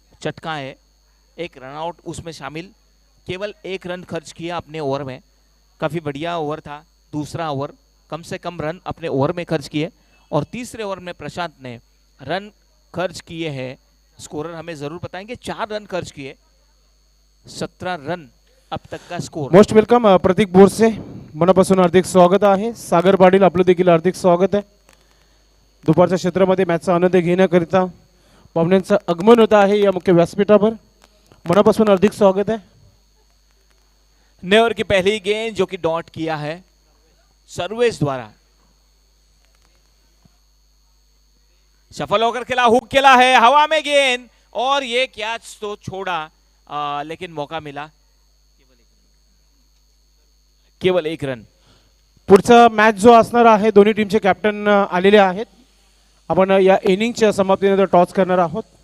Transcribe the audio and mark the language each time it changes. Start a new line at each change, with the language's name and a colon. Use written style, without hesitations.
Hindi: चटका है, एक रन आउट उसमें शामिल, केवल 1 रन खर्च किया अपने ओवर में। काफ़ी बढ़िया ओवर था, दूसरा ओवर, कम से कम रन अपने ओवर में खर्च किए। और तीसरे ओवर में प्रशांत ने रन खर्च किए हैं, स्कोरर हमें ज़रूर बताएंगे, 4 रन खर्च किए, 17 रन अब तक का स्कोर।
English: most welcome
Marathi: प्रतीक बोरसे, मनापासून हार्दिक स्वागत आहे. सागर पाटील आपलं देखील हार्दिक स्वागत आहे. दुपारच्या क्षेत्रामध्ये मॅचचा आनंद घेण्याकरिता पाहुण्यांचं आगमन होत आहे या मुख्य व्यासपीठावर. मनापासून हार्दिक स्वागत आहे.
Hindi: नए ओवर की पहली गेंद जो कि डॉट किया है सर्वेश द्वारा, सफल होकर खेला, हुक खेला है, हवा में गेंद, और ये कैच तो छोड़ा, लेकिन मौका मिला, केवल 1 रन.
Marathi: पुढचा मॅच जो असणार आहे, दोन्ही टीमचे कॅप्टन आलेले आहेत. आपण या इनिंगच्या समाप्तीनंतर टॉस करणार आहोत.